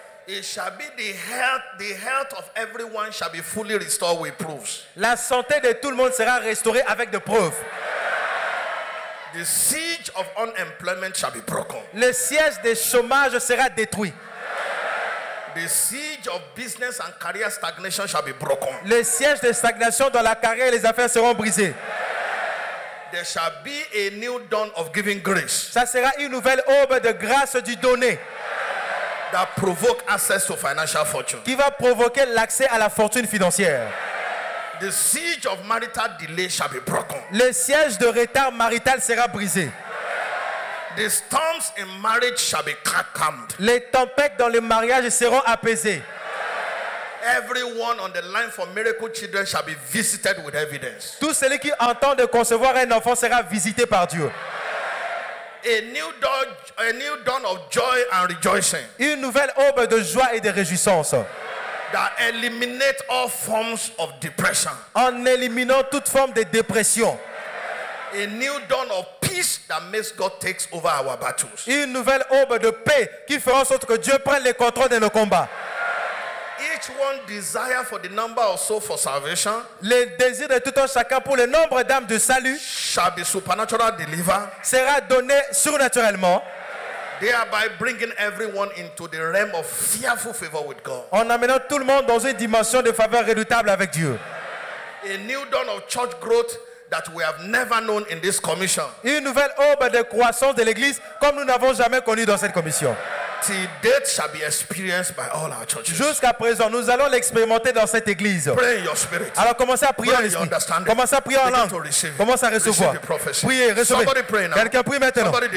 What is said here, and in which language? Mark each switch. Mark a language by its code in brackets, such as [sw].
[en] It shall be the health of everyone shall be fully restored with proofs. [fr] La santé de tout le monde sera restaurée avec des preuves. [en] The siege of unemployment shall be broken. [fr] Le siège des chômages sera détruit. [en] The siege of business and career stagnation shall be broken. [fr] Le siège de stagnation dans la carrière et les affaires seront brisés. [en] There shall be a new dawn of giving grace. [fr] Ça sera une nouvelle aube de grâce du donné. [en] That provoke access to financial fortune. [fr] Qui va provoquer l'accès à la fortune financière. [en] The siege of marital delay shall be broken. [fr] Le siège de retard marital sera brisé. [en] The storms in marriage shall be calmed. [fr] Les tempêtes dans le mariage seront apaisées. [en] Everyone on the line for miracle children shall be visited with evidence. [fr] Tout celui qui entend de concevoir un enfant sera visité par Dieu. [en] A new dawn of joy and rejoicing. [fr] Une nouvelle aube de joie et de réjouissance. [en] That eliminate all forms of depression. [fr] En éliminant toute forme de dépression. [en] A new dawn of peace that makes God takes over our battles. [fr] Une nouvelle aube de paix qui fera en sorte que Dieu prenne le contrôle de nos combats. [en] Each one desire for the number of souls for salvation. [fr] Le désir de tout un chacun pour le nombre d'âmes de salut [en] shall be supernatural delivered. [fr] Sera donné surnaturellement. [en] Thereby bringing everyone into the realm of fearful favor with God. [fr] En amenant tout le monde dans une dimension de faveur redoutable avec Dieu. [en] A new dawn of church growth that we have never known in this commission. [fr] Une nouvelle aube de croissance de l'église comme nous n'avons jamais connu dans cette commission. [en] Till date shall be experienced by all our churches. [fr] Jusqu'à présent, nous allons l'expérimenter dans cette église. [en] Pray in your spirit. [fr] Alors commencez à prier en esprit. Commencez à prier en langue. Commencez à recevoir. Priez, recevez. Quelqu'un prie maintenant.